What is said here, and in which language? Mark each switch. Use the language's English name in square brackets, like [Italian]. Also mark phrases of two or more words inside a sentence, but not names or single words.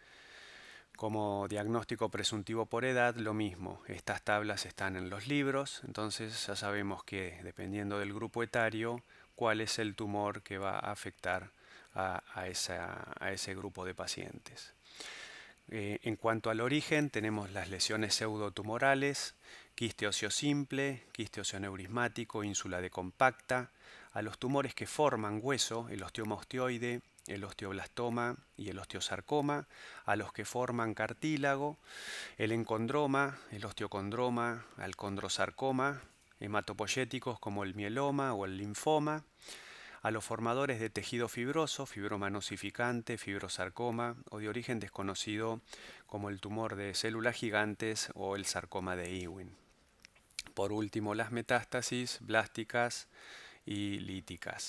[Spanish] Como diagnóstico presuntivo por edad, lo mismo. Estas tablas están en los libros, entonces ya sabemos que dependiendo del grupo etario, cuál es el tumor que va a afectar a ese grupo de pacientes. En cuanto al origen, tenemos las lesiones pseudotumorales, quiste óseo simple, quiste óseo neurismático, ínsula de compacta, a los tumores que forman hueso, el osteoma osteoide, el osteoblastoma y el osteosarcoma, a los que forman cartílago, el encondroma, el osteocondroma, al condrosarcoma, hematopoyéticos como el mieloma o el linfoma, a los formadores de tejido fibroso, fibroma nosificante, fibrosarcoma o de origen desconocido como el tumor de células gigantes o el sarcoma de Ewing. Por último, las metástasis blásticas y líticas.